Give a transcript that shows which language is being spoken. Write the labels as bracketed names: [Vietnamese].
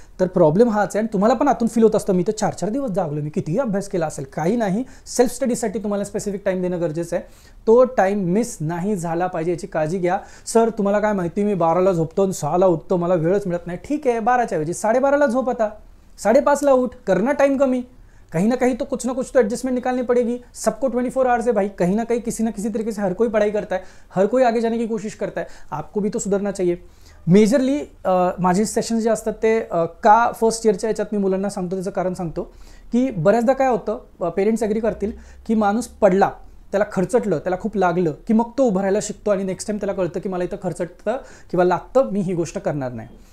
[Marathi] तर प्रॉब्लेम हाच आहे. आणि तुम्हाला पण आतून फील होत असतं मी तर 4 दिवस जागलो, मी किती अभ्यास केला असेल. काही नाही, सेल्फ स्टडीसाठी तुम्हाला स्पेसिफिक टाइम देणं गरजेचं आहे. तो टाइम मिस नाही झाला पाहिजे याची काळजी घ्या. सर तुम्हाला काय माहिती, मी 12ला झोपतो आणि 6ला उठतो, मला वेळच मिळत नाही. ठीक आहे, 12च्या ऐवजी 12:30ला झोप, आता 5:30ला उठ, करणं टाइम कमी. [Hindi] कहीं ना कहीं तो कुछ ना कुछ तो एडजस्टमेंट निकालनी पड़ेगी। सबको 24 आवर्स है भाई, कहीं ना कहीं किसी ना किसी तरीके से हर कोई पढ़ाई करता है, हर कोई आगे जाने की कोशिश करता है, आपको भी तो सुधारना चाहिए। [Marathi] मेजरली माझे सेशन्स जे असतात ते का फर्स्ट इयरच्या याच्यात मी मुलांना सांगतो, त्याचं कारण सांगतो की बऱ्याचदा काय होतं, पेरेंट्स ॲग्री करतील की माणूस पडला, त्याला खर्चटलं, त्याला खूप लागलं की मग तो उभं राहायला शिकतो आणि नेक्स्ट टाइम त्याला कळतं की मला इथं खर्चटतं किंवा लागतं, मी ही गोष्ट करणार नाही।